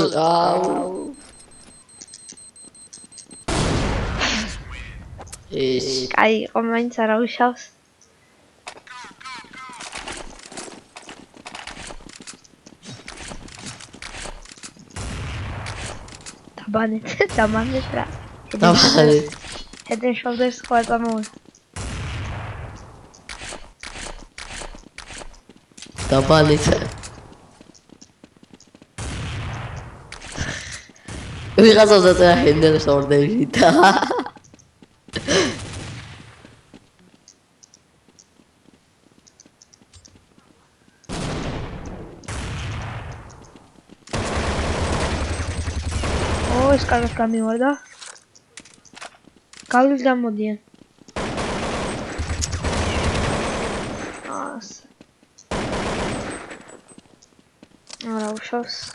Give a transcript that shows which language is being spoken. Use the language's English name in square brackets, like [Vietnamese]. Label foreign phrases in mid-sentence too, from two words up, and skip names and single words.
[Georgian] აუ. ეს კაი, მაინც არა უშავს. დამანეთ რა. Head and shoulders ხო წამოვა. დაბალით. ვიღაცას დაწერა head and shoulders-ი და ეს კარგად გამივარდა. გავლით გამოდიან. არა უშავს.